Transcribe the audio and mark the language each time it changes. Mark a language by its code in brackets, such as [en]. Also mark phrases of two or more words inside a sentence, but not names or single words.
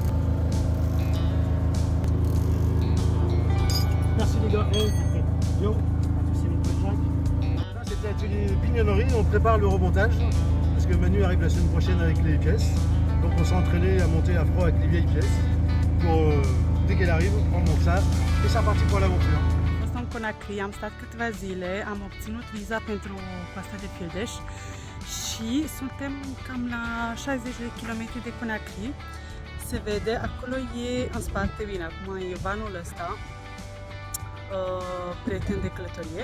[fr] Merci les gars. Yo. Là, c'était atelier pignonnerie. On prépare le remontage parce que Manu arrive la semaine prochaine avec les pièces. Donc on s'est entraîné à monter à froid avec les vieilles pièces pour dès qu'elle arrive, on monte ça et c'est reparti pour l'aventure. [ro] Fost în Conakry, am stat câteva zile, am obținut viza pentru coasta de Fildeș și suntem cam la 60 de kilometri de Conakry. Se vede, acolo e în spate, bine, acum e vanul ăsta, prieten de călătorie.